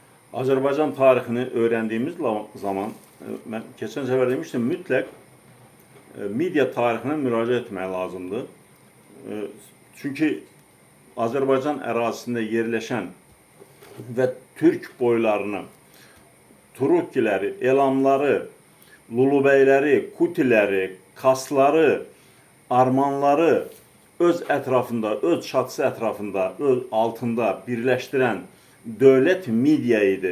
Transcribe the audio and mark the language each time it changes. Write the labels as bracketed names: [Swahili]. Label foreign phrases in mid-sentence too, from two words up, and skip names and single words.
[Turkish] Azerbaycan tarixini öğrendiğimiz zaman ben geçen sefer demiştim [Azerbaijani] mütləq media tarixine müracaət etmək lazımdır. Çünki Azərbaycan ərazisində yerləşən və Türk boylarını, Turukkiləri, Elamları, Lulubəyləri, Kutiləri, Kasları, Armanları öz ətrafında, öz çatısı ətrafında, öz altında birləşdirən dövlət media idi.